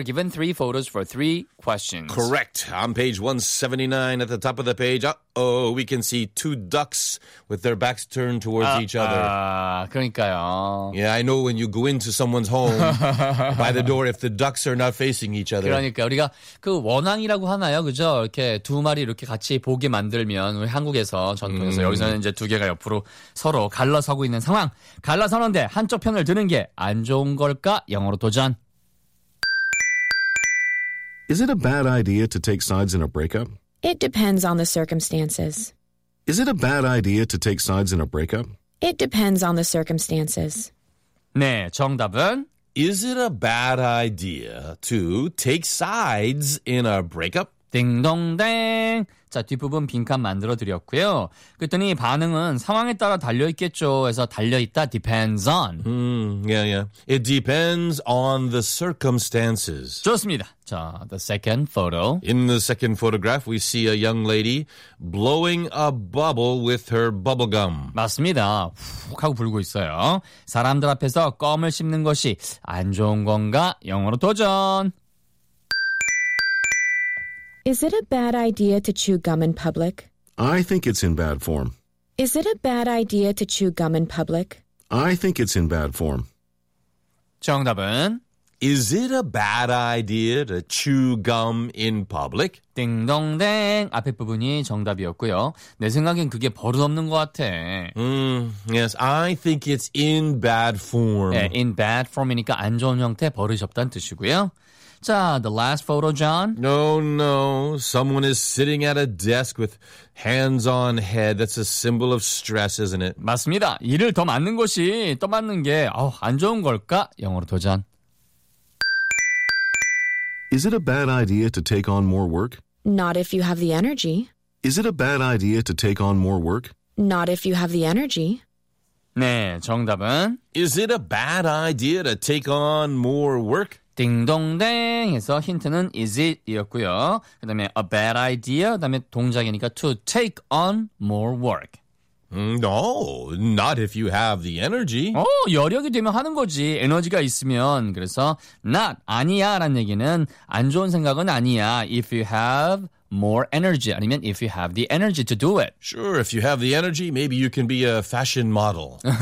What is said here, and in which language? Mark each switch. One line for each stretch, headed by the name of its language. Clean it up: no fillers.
English: 3 photos for 3 questions. Correct. On page 179 at the top of the page. Uh-oh, we can see 2 ducks with their backs turned towards each other.
Korean: 그러니까요.
English: Yeah, I know when you go into someone's home by the door if the ducks are not facing each other.
Korean: 그러니까 우리가 그 원앙이라고 하나요? 그죠? 이렇게 두 마리 이렇게 같이 보게 만들면 우리 한국에서 전통에서 여기서는 이제 두 개가 옆으로 서로 갈라서고 있는 상황. 갈라서는데 한쪽 편을 드는 게 안 좋은 걸까? 영어로 도전.
English: Is it a bad idea to take sides in a breakup? It depends on the circumstances. Is it a bad idea to take sides in a breakup? It depends on the circumstances.
Korean: 네, 정답은? Is it a bad idea to take sides in a breakup? 딩동댕. 자, 뒷부분 빈칸 만들어드렸고요. 그랬더니 반응은 상황에 따라 달려있겠죠. 그래서 달려있다,
English: depends on. Yeah, yeah. It depends on the circumstances.
Korean: 좋습니다. 자,
English: the second photo. In the second photograph, we see a young lady blowing a bubble with her bubble gum.
Korean: 맞습니다. 훅 하고 불고 있어요. 사람들 앞에서 껌을 씹는 것이 안 좋은 건가? 영어로 도전!
English: Is it a bad idea to chew gum in public? I think it's in bad form. Is it a bad idea to chew gum in public? I think it's in bad form.
Korean: 정답은? Is it a bad idea to chew gum in public? 띵동댕. 앞에 부분이 정답이었고요. 내 생각엔 그게 버릇없는 것 같아.
English: Yes, I think it's in bad form.
Korean: 네,
English: in bad form
Korean: 이니까 안 좋은 형태, 버릇이 없다는 뜻이고요. 자,
English: the last photo, John. No, no. Someone is sitting at a desk with hands on head. That's a symbol of stress, isn't it?
Korean: 맞습니다. 일을 더 맞는 것이, 더 맞는 게 안 좋은 걸까? 영어로 도전.
English: Is it a bad idea to take on more work? Not if you have the energy. Is it a bad idea to take on more work? Not if you have the energy.
Korean: 네, 정답은? Is it a bad idea to take on more work? 딩동댕 해서 힌트는
English: is it
Korean: 이었고요. 그 다음에
English: a bad idea,
Korean: 그 다음에 동작이니까
English: to take on more work. No, not if you have the energy.
Korean: 여력이 되면 하는 거지. 에너지가 있으면. 그래서 not, 아니야 라는 얘기는 안 좋은 생각은 아니야.
English: If you have more energy,
Korean: 아니면
English: if you have the energy to do it. Sure, if you have the energy, maybe you can be a fashion model.